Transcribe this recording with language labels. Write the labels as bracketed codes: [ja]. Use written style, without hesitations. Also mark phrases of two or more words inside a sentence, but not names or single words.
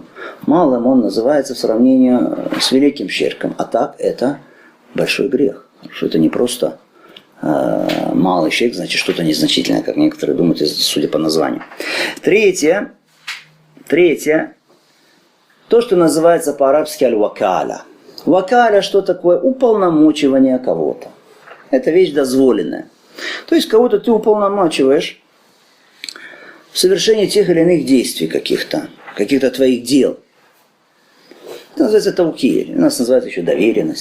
[ru] Малым он называется в сравнении с великим ширком, а так это большой грех. Что это не просто малый ширк, значит что-то незначительное, как некоторые думают, судя по названию. Третье, то, что называется по-арабски аль-вакаля. Вакаля что такое? Уполномочивание кого-то. Это вещь дозволенная. То есть кого-то ты уполномачиваешь в совершении тех или иных действий каких-то твоих дел. Это называется таукиль. У нас называется еще доверенность.